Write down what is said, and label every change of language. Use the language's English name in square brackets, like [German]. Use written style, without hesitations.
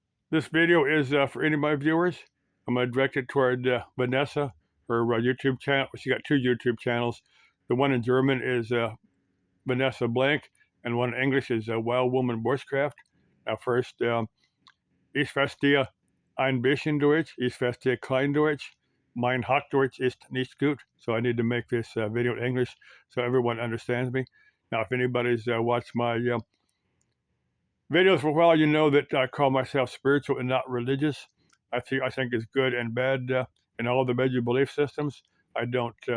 [English] This video is for any of my viewers. I'm going to direct it toward Vanessa, her YouTube channel. She got two YouTube channels. The one in German is Vanessa Blank, and one in English is Wild Woman Bushcraft. Now, first, [German] ich verstehe ein bisschen Deutsch. Ich verstehe kein Deutsch. Mein Hochdeutsch ist nicht gut. [English] So I need to make this video in English so everyone understands me. Now, if anybody's watched my videos for a while, you know that I call myself spiritual and not religious. I think it's good and bad in all the major belief systems. I don't.